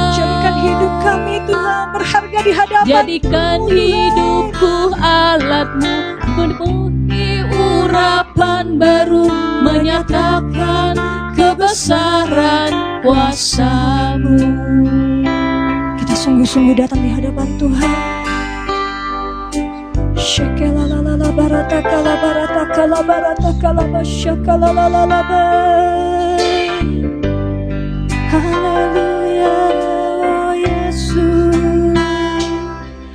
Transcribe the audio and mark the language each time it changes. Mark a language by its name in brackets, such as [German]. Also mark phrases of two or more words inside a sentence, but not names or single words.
[Indonesian] Jadikan hidup kami Tuhan berharga di hadapan-Mu. Jadikan hidupku alat-Mu, penuhi urapan baru, menyatakan kebesaran kuasa-Mu. Kita sungguh-sungguh datang di hadapan Tuhan. Shakalalala baratakala baratakala baratakala bashakalalala. Haleluya, oh Yesus.